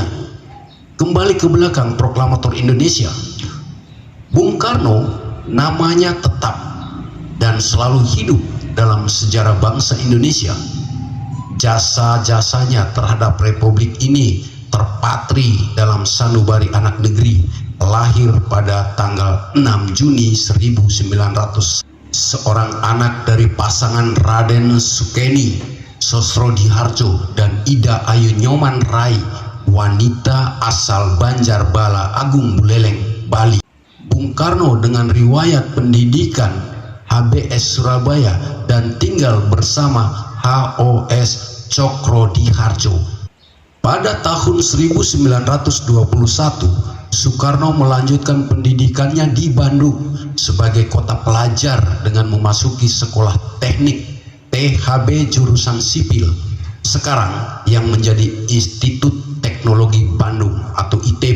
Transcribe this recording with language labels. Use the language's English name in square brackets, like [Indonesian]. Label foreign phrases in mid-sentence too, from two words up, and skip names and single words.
[Indonesian] Kembali ke belakang proklamator Indonesia, Bung Karno namanya tetap dan selalu hidup dalam sejarah bangsa Indonesia. Jasa-jasanya terhadap Republik ini terpatri dalam sanubari anak negeri, lahir pada tanggal 6 Juni 1900. Seorang anak dari pasangan Raden Sukeni Sosrodihardjo dan Ida Ayu Nyoman Rai, wanita asal Banjarbala Agung Buleleng, Bali. Bung Karno dengan riwayat pendidikan HBS Surabaya dan tinggal bersama HOS Cokrodihardjo. Pada tahun 1921, Soekarno melanjutkan pendidikannya di Bandung sebagai kota pelajar dengan memasuki sekolah teknik THB jurusan sipil, sekarang yang menjadi Institut Teknologi Bandung atau ITB.